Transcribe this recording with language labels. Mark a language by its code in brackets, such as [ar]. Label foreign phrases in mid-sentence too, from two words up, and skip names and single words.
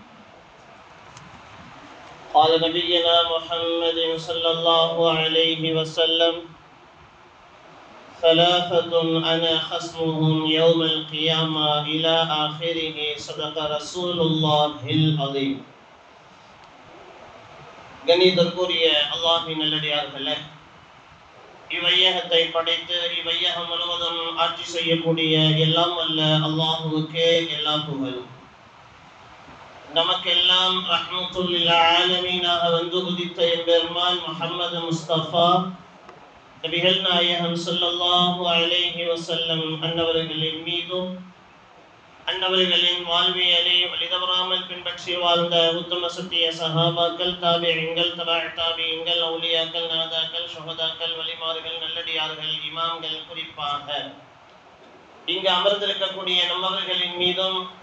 [ar] قال نبينا محمد صلى الله عليه وسلم: ثلاثة أنا خصمهم يوم القيامة إلى آخره. صدق رسول الله العظيم. [ta] கண்ணியத்திற்குரிய அல்லாஹ்வின் நல்லடியார்களே, இவ்வையகத்தை படைத்து இவ்வையகம் முழுவதும் ஆட்சி செய்யக்கூடிய எல்லாம் வல்ல அல்லாஹுவுக்கே எல்லா புகழும். நமக்கெல்லாம் [ar] رحمة للعالمين [ta] வந்து உதித்த எம்பெருமான் முஹம்மது முஸ்தபா நபிகள் நாயகம் [ar] صلى الله عليه وسلم [ta] அன்னவர்களின் மீதும் அன்னவர்களின் வாழ்வியலை வழிதவறாமல் பின்பற்றி வாழ்ந்த உத்தம சத்திய சஹாபாக்கள், தாபிஈன்கள், தபஅ தாபிஈன்கள், அவுலியாக்கள், நாதாக்கள், ஷுஹதாக்கள், வலிமார்கள், நல்லடியார்கள், இமாம்கள், குறிப்பாக இங்கு அமர்ந்திருக்கக்கூடிய நம்மவர்களின் மீதும்